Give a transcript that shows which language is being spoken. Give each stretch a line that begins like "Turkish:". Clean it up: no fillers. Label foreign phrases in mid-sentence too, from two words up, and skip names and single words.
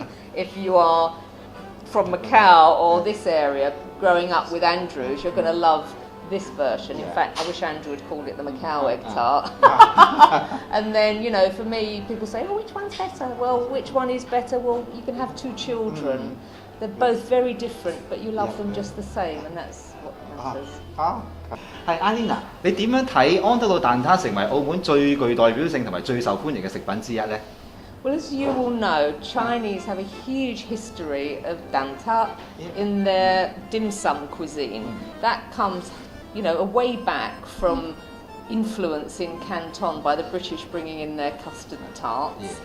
English: If you are from Macau or this area, growing up with Andrew's, you're going to love this version. In fact, I wish Andrew had called it the Macau egg tart. And then, you know, for me, people say, oh, which one's better? Well, which one is better? Well, you can have two children. They're both very different, but you love them just the same, and that's what matters.
Cantonese: 係 Alina，你點樣睇安德魯蛋撻成為澳門最具代表性同埋最受歡迎嘅食品之一呢？
English: Well, as you all know, Chinese have a huge history of dantat in their dim sum cuisine. That comes, you know, way back from influence in Canton by the British bringing in their custard tarts.